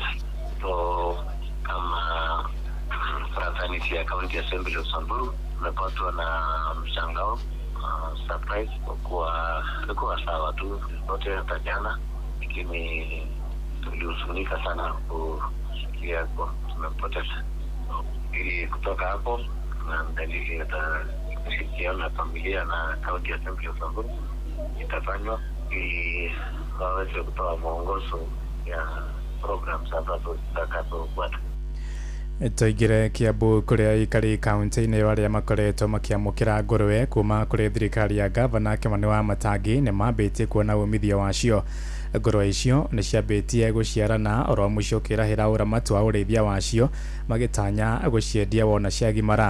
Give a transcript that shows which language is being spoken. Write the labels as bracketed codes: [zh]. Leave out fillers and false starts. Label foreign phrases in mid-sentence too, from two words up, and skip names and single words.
[sw] So kama fraternity ya County Assembly of Samburu tumepatwa na mshangao, surprise, kwa kuwa alikuwa sawa tu wote hata jana, lakini tulihuzunika sana kusikia kwa tumempoteza. Ili kutoka hapo na dalili ya kushirikiana na familia na County Assembly of Samburu itafanywa ili waweze kutoa mwongozo ya programs ambazo zitakazofuata. [ki] Toigire Kiambu kũrĩa aikari kaunti-inĩ arĩa makoretwo makĩamũkĩra ngũrwe kuma kũrĩ thirikari ya gavana Kimani wa Matangi nĩ mambĩtie kuona umithio wacio. Ngũrwe icio nĩ ciambĩtie gũciarana oro mũico kĩrahĩra ũramati wa ũrĩithia wacio magĩtanya gũciendia wona ciagimara.